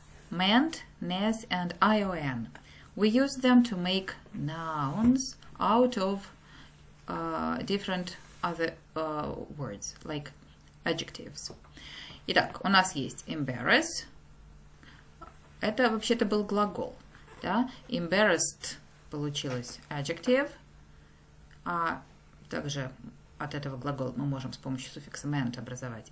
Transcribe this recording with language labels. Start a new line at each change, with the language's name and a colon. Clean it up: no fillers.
English: Ment, nes, and ion. We use them to make nouns out of different other words, like adjectives.
Russian: Итак, у нас есть embarrass. Это вообще-то был глагол. Да?
English: Embarrassed получилось adjective.
Russian: А также от этого глагола мы можем с помощью суффикса ment образовать.